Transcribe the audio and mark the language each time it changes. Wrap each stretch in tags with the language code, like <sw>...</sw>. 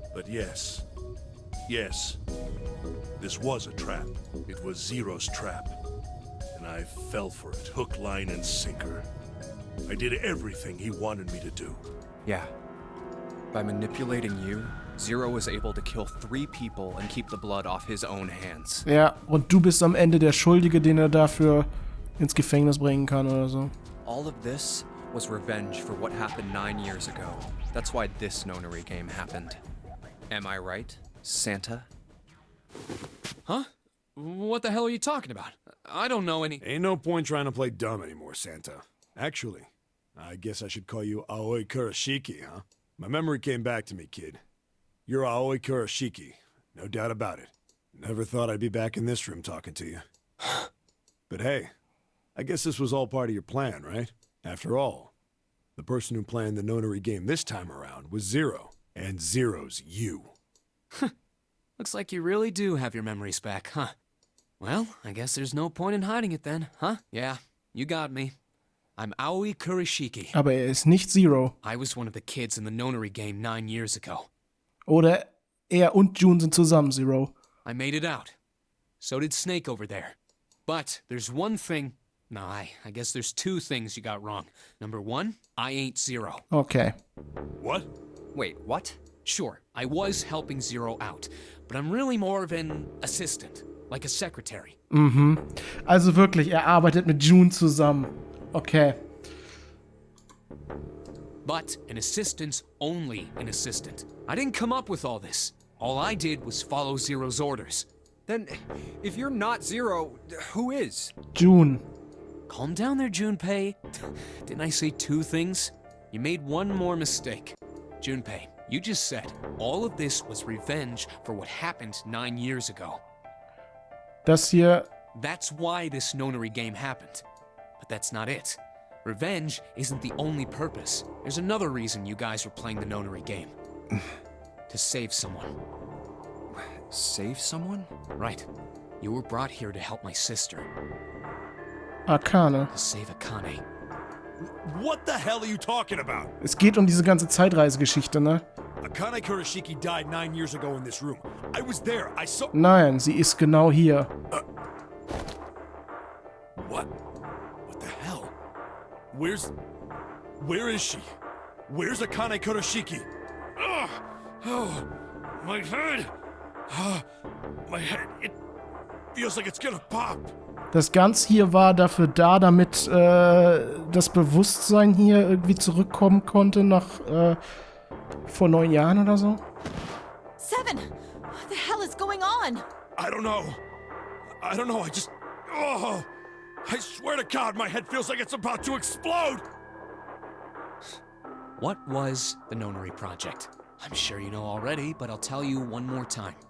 <en>But yes, this was a trap. It was Zero's trap. And I fell for it, hook, line, and sinker. I did everything he wanted me to do. Yeah. By manipulating you, Zero was able to kill 3 people and keep the blood off his own hands.</en> <de>Ja, und du bist am Ende der Schuldige, den er dafür ins Gefängnis bringen kann oder so.</de> <en>All of this was revenge for what happened 9 years ago. That's why this nonary game happened. Am I right, Santa? Huh? What the hell are you talking about? I don't know any... Ain't no point trying to play dumb anymore, Santa. Actually, I guess I should call you Aoi Kurashiki, huh? My memory came back to me, kid. You're Aoi Kurashiki, no doubt about it. Never thought I'd be back in this room talking to you. But hey, I guess this was all part of your plan, right? After all, the person who planned the nonary game this time around was Zero, and Zero's you. Looks like you really do have your memories back, huh? Well, I guess there's no point in hiding it then, huh? Yeah, you got me. I'm Aoi Kurashiki.</en> <de>Aber er ist nicht Zero.</de> <en>I was one of the kids in the nonary game 9 years ago.</en> <de>Oder er und June sind zusammen, Zero.</de> <en>I made it out. So did Snake over there. But there's one thing... No, I guess there's 2 things you got wrong. Number 1, I ain't Zero. Okay. What? Wait, what? Sure, I was helping Zero out, but I'm really more of an assistant, like a secretary.</en> <de>Also wirklich, er arbeitet mit June zusammen.</de> <en>Okay. But an assistant's only an assistant. I didn't come up with all this. All I did was follow Zero's orders. Then, if you're not Zero, who is? June. Calm down there, Junpei. Didn't I say 2 things? You made one more mistake. Junpei, you just said all of this was revenge for what happened 9 years ago.</en> <de>Das hier...</de> <en>That's why this nonary game happened. But that's not it. Revenge isn't the only purpose. There's another reason you guys were playing the nonary game. To save someone. Save someone? Right. You were brought here to help my sister. Akane. To save Akane. What the hell are you talking about?</en> <de>Es geht um diese ganze Zeitreisegeschichte, ne?</de> <en>Akane Kurashiki died 9 years ago in this room. I was there. I saw...</en> <de>Nein, sie ist genau hier.</de> <en>What? What the hell? Where is she? Where's Akane Kurashiki? Ugh! Oh, my head! My head, it feels like it's gonna pop.</en> <de>Das Ganze hier war dafür da, damit das Bewusstsein hier irgendwie zurückkommen konnte nach vor 9 Jahren oder so.</de> <en>7! What the hell is going on? I don't know. I just... Oh! I swear to God, my head feels like it's about to explode! What was the Nonary Project? I'm sure you know already, but I'll tell you one more time.</en>